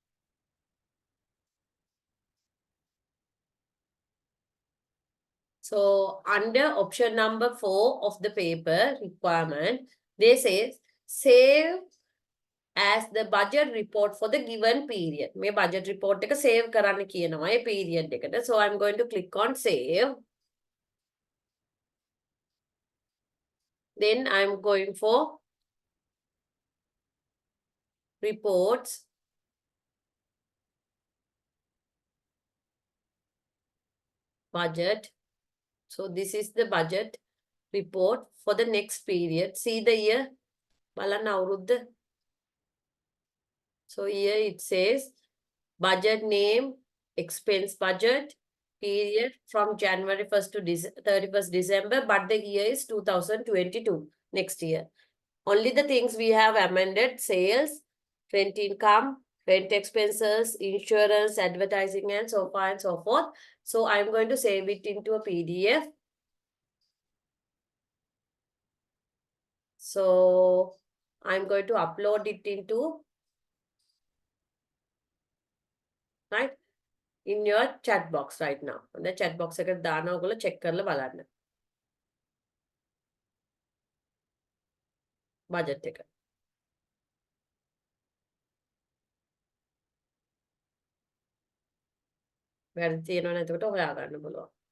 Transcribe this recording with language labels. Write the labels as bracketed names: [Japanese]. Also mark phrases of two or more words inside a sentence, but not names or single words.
[English] So under option number 4 of the paper requirement, they say save as the budget report for the given period. [Sinhala] මේ [English] budget report [Sinhala] එක save කරන්න කියනවා ඒ period එකට. [English] So I'm going to click on save. Then I'm going for reports budget. So this is the budget report for the next period. See the year. [Sinhala] බලන්න අවුරුද්ද. [English] So here it says budget name, expense budget, period from January 1st to 31st December, but the year is 2022, next year. Only the things we have amended: sales, rent income, rent expenses, insurance, advertising, and so on and so forth. So I'm going to save it into a PDF. So I'm going to upload it into, right, in your chat box right now. The chat box [Sinhala] එකට දානවා, ඔයගොල්ලෝ check කරලා බලන්න. Budget එක. වැරදි තියෙනවා නම් එතකොට හොයාගන්න පුළුවන්.